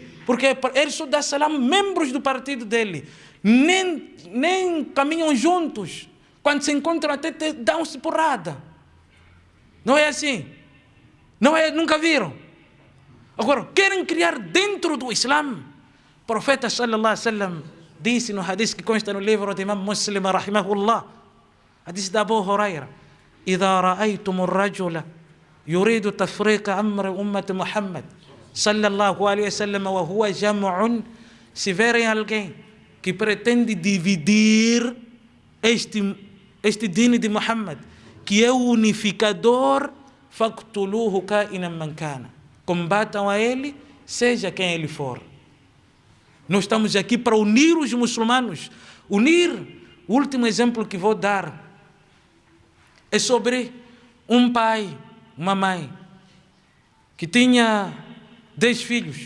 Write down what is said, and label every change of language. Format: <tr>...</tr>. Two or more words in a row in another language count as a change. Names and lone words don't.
<pt>Porque ele só dá salam membros do partido dele. Nem caminham juntos. Quando se encontram até dão-se porrada. Não é assim? Não é? Nunca viram? Agora, querem criar dentro do Islã. O profeta</pt> <ar>صلى الله عليه وسلم</ar> <pt>disse no hadith que consta no livro de Imam Muslim, rahimahullah, hadith de Abu Huraira:</pt> <ar>إذا رأيتم الرجل يريد تفريق أمر أمة محمد صلى الله عليه وسلم وهو جمع,</ar> <pt>se verem alguém que pretende dividir este dini de Muhammad, que é o unificador,</pt> <ar>فاقتلوه كائنا من كان,</ar> <pt>combatam a ele, seja quem ele for. Nós estamos aqui para unir os muçulmanos. Unir. O último exemplo que vou dar é sobre um pai, uma mãe, que tinha 10 filhos.</pt>